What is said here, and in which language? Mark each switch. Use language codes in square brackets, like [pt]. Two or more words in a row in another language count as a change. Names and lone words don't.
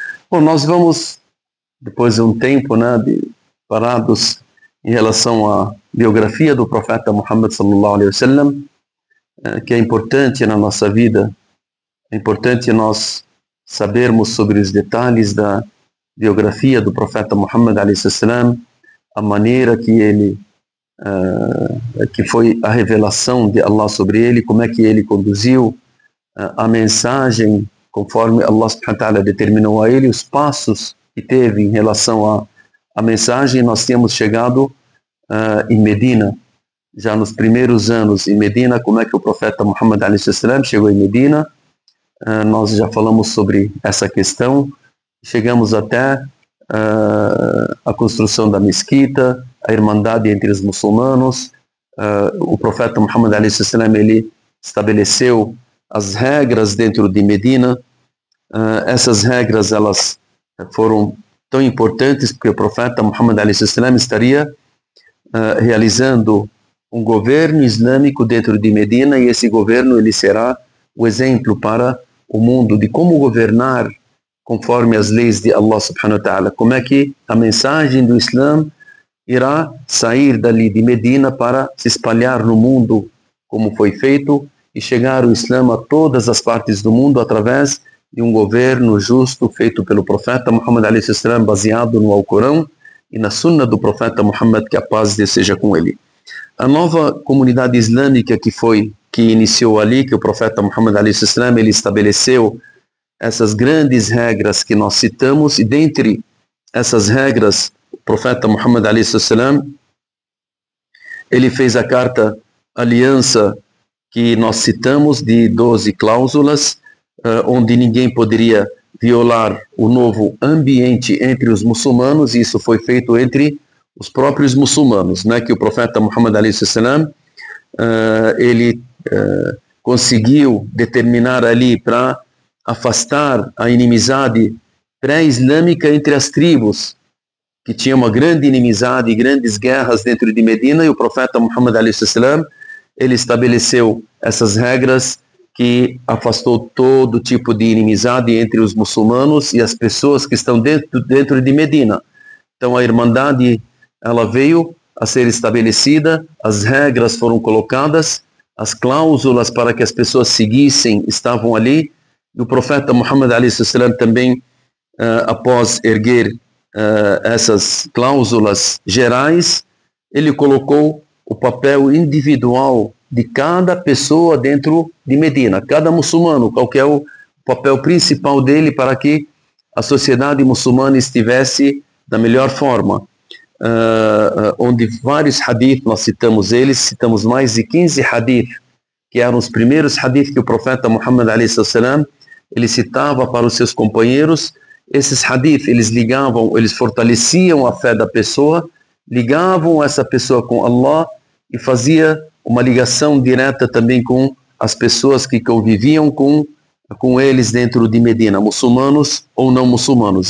[pt] Bom, nós vamos, depois de um tempo, né, parados em relação à biografia do profeta Muhammad [ar] صلى الله عليه وسلم, [pt] que é importante na nossa vida, é importante nós sabermos sobre os detalhes da biografia do profeta Muhammad [ar] عليه وسلم, [pt] a maneira que ele que foi a revelação de Allah sobre ele, como é que ele conduziu a mensagem conforme [ar] الله سبحانه وتعالى [pt] determinou a ele, os passos que teve em relação à mensagem. Nós tínhamos chegado em Medina, já nos primeiros anos em Medina, como é que o profeta Muhammad [ar] عليه وسلم [pt] chegou em Medina. Nós já falamos sobre essa questão, chegamos até a construção da mesquita, a irmandade entre os muçulmanos. O profeta Muhammad [ar] عليه وسلم, [pt] ele estabeleceu as regras dentro de Medina. Essas regras, elas foram tão importantes porque o profeta Muhammad [ar] عليه وسلم [pt] estaria realizando um governo islâmico dentro de Medina, e esse governo ele será o exemplo para o mundo de como governar conforme as leis de [ar] الله سبحانه وتعالى, [pt] como é que a mensagem do Islã irá sair dali de Medina para se espalhar no mundo, como foi feito, e chegar o Islã a todas as partes do mundo através de um governo justo feito pelo profeta Muhammad [ar] عليه وسلم, [pt] baseado no Alcorão e na Sunna do profeta Muhammad, que a paz de seja com ele. A nova comunidade islâmica que iniciou ali, que o profeta Muhammad [ar] عليه وسلم, [pt] ele estabeleceu essas grandes regras que nós citamos, e dentre essas regras, o profeta Muhammad [ar] عليه وسلم, [pt] ele fez a carta aliança que nós citamos de 12 cláusulas, onde ninguém poderia violar o novo ambiente entre os muçulmanos, e isso foi feito entre os próprios muçulmanos, né, que o profeta Muhammad [ar] عليه وسلم, [pt] ele conseguiu determinar ali para afastar a inimizade pré-islâmica entre as tribos, que tinha uma grande inimizade e grandes guerras dentro de Medina, e o profeta Muhammad [ar] عليه وسلم, [pt] ele estabeleceu essas regras que afastou todo tipo de inimizade entre os muçulmanos e as pessoas que estão dentro de Medina. Então a irmandade, ela veio a ser estabelecida, as regras foram colocadas, as cláusulas para que as pessoas seguissem estavam ali, e o profeta Muhammad [ar] عليه وسلم [pt] também, após erguer essas cláusulas gerais, ele colocou o papel individual de cada pessoa dentro de Medina, cada muçulmano, qual que é o papel principal dele para que a sociedade muçulmana estivesse da melhor forma. Onde vários hadith, nós citamos mais de 15 hadith, que eram os primeiros hadith que o profeta Muhammad [ar] عليه وسلم, [pt] ele citava para os seus companheiros. Esses hadith, eles fortaleciam a fé da pessoa, ligavam essa pessoa com Allah e fazia uma ligação direta também com as pessoas que conviviam com eles dentro de Medina, muçulmanos ou não muçulmanos.